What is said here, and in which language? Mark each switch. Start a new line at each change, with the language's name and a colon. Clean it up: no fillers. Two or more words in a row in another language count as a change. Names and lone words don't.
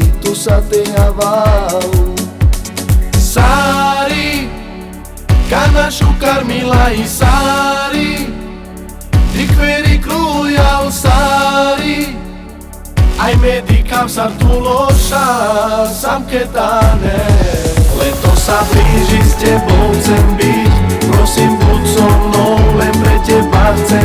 Romany: Tu sa te avau Sari Kana šukar milaj Sari Dikveri krujal Sari aj medikam sa tu loša, sam ketane.
Slovak: Leto sa blíži, s tebou chcem byť. Prosím, buď so mnou, len pre teba chcem